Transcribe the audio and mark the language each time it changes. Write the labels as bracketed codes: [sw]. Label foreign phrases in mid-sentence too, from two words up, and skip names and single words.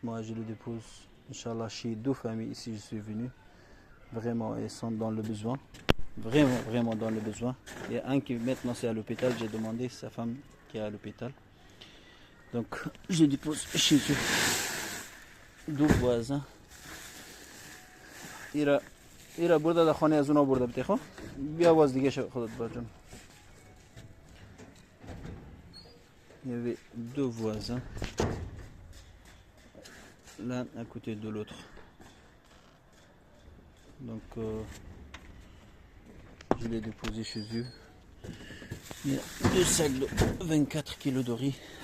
[fr] Moi je les dépose, Inch'Allah, chez 2 familles ici. Je suis venu. Vraiment, ils sont dans le besoin. Vraiment dans le besoin. Il y a un qui maintenant c'est à l'hôpital. J'ai demandé sa femme qui est à l'hôpital. Donc je dépose chez eux. 2 voisins. ایرا برده در خانه از اونا برده بته خب بیا باز دیگه خودت برجم. Il y avait 2 voisins. l'un à côté de l'autre. Donc je l'ai déposé chez eux. Il y a 2 sacs de 24 kg de riz.